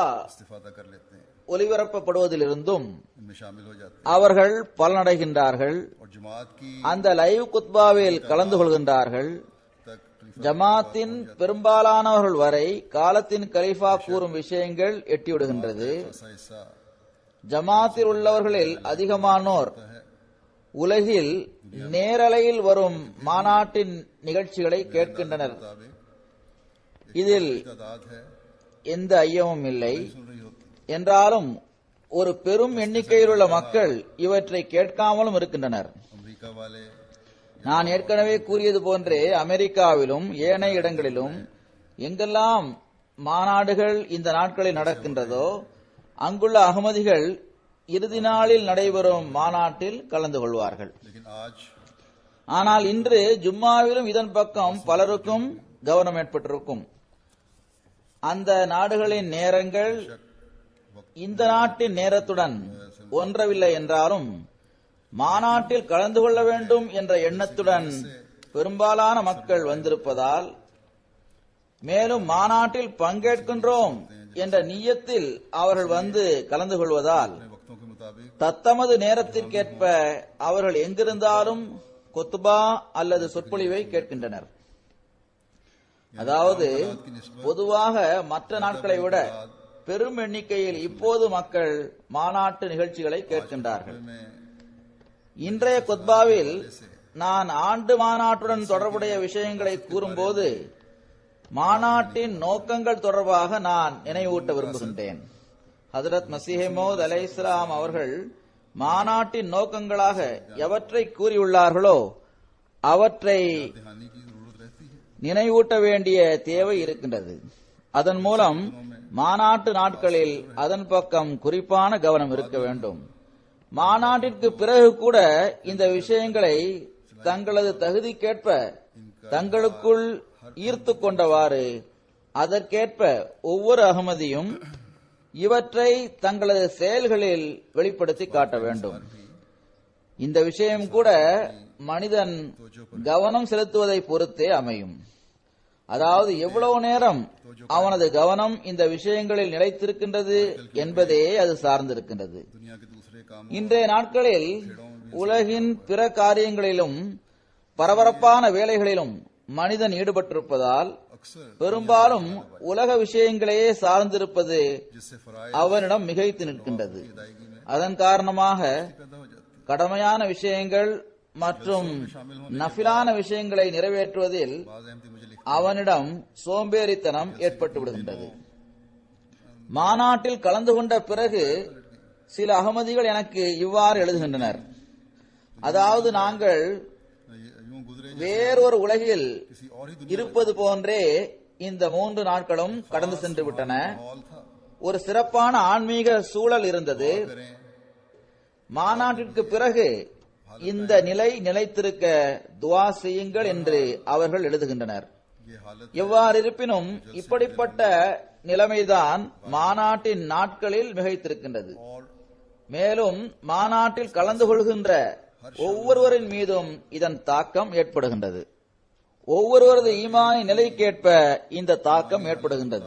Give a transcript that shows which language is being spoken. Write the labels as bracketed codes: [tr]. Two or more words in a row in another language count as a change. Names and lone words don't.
[hi] इस्तिफादा कर लेते हैं, [ta] ஒலிபரப்பப்படுவதிலிருந்தும் [hi] इनमें शामिल हो जाते [ta] அவர்கள் பலனடைகின்றார்கள். [hi] हैं और जमात की [ta] அந்த லைவ் குத்பாவில் கலந்து கொள்கின்றார்கள். [hi] तक खलीफा [ta] ஜமாத்தின் பெரும்பாலானவர்கள் வரை காலத்தின் கலீஃபா கூறும் விஷயங்கள் எட்டிவிடுகின்றது. [hi] ऐसा हिस्सा [ta] ஜமாத்தில் உள்ளவர்களில் அதிகமானோர் है உலகில் நேரலையில் வரும் மாநாட்டின் நிகழ்ச்சிகளை கேட்கின்றனர். मुताबिक இதில் [hi] तादाद है [ta] எந்த ஐயமும் இல்லை. [hi] सुन रही होती [ta] என்றாலும் ஒரு பெரும் எண்ணிக்கையில் உள்ள மக்கள் இவற்றை கேட்காமலும் இருக்கின்றனர். [hi] अमेरिका वाले [ta] நான் ஏற்கனவே கூறியது போன்றே அமெரிக்காவிலும் ஏனைய இடங்களிலும் எங்கெல்லாம் மாநாடுகள் இந்த நாட்களில் நடக்கின்றதோ அங்குள்ள அகமதிகள் இறுதி நாளில் நடைபெறும் மாநாட்டில் கலந்து கொள்வார்கள். [hi] लेकिन आज [ta] ஆனால் இன்று ஜும்மாவிலும் இதன் பக்கம் பலருக்கும் கவனம் ஏற்பட்டிருக்கும். அந்த நாடுகளின் நேரங்கள் இந்த நாட்டின் நேரத்துடன் ஒன்றவில்லை என்றாலும் மாநாட்டில் கலந்து கொள்ள வேண்டும் என்ற எண்ணத்துடன் பெரும்பாலான மக்கள் வந்திருப்பதால், மேலும் மாநாட்டில் பங்கேற்கின்றோம் என்ற நியத்தில் அவர்கள் வந்து கலந்து கொள்வதால் [hi] अपने वक्तों के मुताबिक [ta] தத்தமது நேரத்திற்கேற்ப அவர்கள் எங்கிருந்தாலும் கொத்துபா அல்லது சொற்பொழிவை கேட்கின்றனர். அதாவது பொதுவாக மற்ற நாட்களை விட பெரும் எண்ணிக்கையில் இப்போது மக்கள் மாநாட்டு நிகழ்ச்சிகளை கேட்கின்றார்கள். में இன்றைய கொத்பாவில் நான் ஆண்டு மாநாட்டுடன் தொடர்புடைய விஷயங்களை கூறும்போது மாநாட்டின் நோக்கங்கள் தொடர்பாக நான் நினைவூட்ட விரும்புகின்றேன். ஹஜ்ரத் மஸீஹ் மவ்ஊத் அலைஹிஸ்ஸலாம் அவர்கள் மாநாட்டின் நோக்கங்களாக எவற்றை கூறியுள்ளார்களோ அவற்றை [hi] ध्यानी की जरूरत रहती है। [ta] நினைவூட்ட வேண்டிய தேவை இருக்கின்றது. அதன் மூலம் மாநாட்டு நாட்களில் அதன் பக்கம் குறிப்பான கவனம் இருக்க வேண்டும். மாநாட்டிற்கு பிறகு கூட இந்த விஷயங்களை தங்களது தகுதிக்கேற்ப தங்களுக்குள் ஈர்த்து கொண்டவாறு அதற்கேற்ப ஒவ்வொரு அகமதியும் இவற்றை தங்களது செயல்களில் வெளிப்படுத்தி காட்ட வேண்டும். இந்த விஷயம் கூட மனிதன் கவனம் செலுத்துவதை பொறுத்தே அமையும். அதாவது எவ்வளவு நேரம் அவனது கவனம் இந்த விஷயங்களில் நிலைத்திருக்கின்றது என்பதே அது சார்ந்திருக்கின்றது. [hi] दुनिया के दूसरे काम [ta] இன்றைய நாட்களில் உலகின் பிற காரியங்களிலும் பரபரப்பான வேலைகளிலும் மனிதன் ஈடுபட்டிருப்பதால் अक्सर பெரும்பாலும் உலக விஷயங்களையே சார்ந்திருப்பது [hi] जिससे फराइज [ta] அவனிடம் மிகைத்து நிற்கின்றது. [hi] अदायगी में [ta] அதன் காரணமாக [hi] पैदा हो जाती है। [ta] கடமையான விஷயங்கள் மற்றும் நஃபிலான விஷயங்களை நிறைவேற்றுவதில் [hi] बाज़ अहमदी मुझे लिख [ta] அவனிடம் சோம்பேறித்தனம் ஏற்பட்டு விடுகின்றது. மாநாட்டில் கலந்து கொண்ட பிறகு சில அகமதிகள் எனக்கு இவ்வாறு எழுதுகின்றனர்: அதாவது நாங்கள் [hi] यूं गुजरे [ta] வேறொரு உலகில் [hi] किसी और ही दुनिया [ta] இருப்பது போன்றே இந்த 3 நாட்களும் கடந்து சென்று விட்டன. [hi] माहौल था. [ta] ஒரு சிறப்பான ஆன்மீக சூழல் இருந்தது. करें மாநாட்டிற்கு பிறகு இந்த நிலை நிலைத்திருக்க துஆ செய்யுங்கள் என்று அவர்கள் எழுதுகின்றனர். [hi] ये हालत [ta] எவ்வாறு இருப்பினும் இப்படிப்பட்ட நிலைமைதான் மாநாட்டின் நாட்களில் மிகைத்திருக்கின்றது. और மேலும் மாநாட்டில் கலந்து கொள்கின்ற ஒவ்வொருவரின் மீதும் இதன் தாக்கம் ஏற்படுகின்றது. ஒவ்வொருவரது ஈமானின் நிலைக்கேற்ப இந்த தாக்கம் ஏற்படுகின்றது.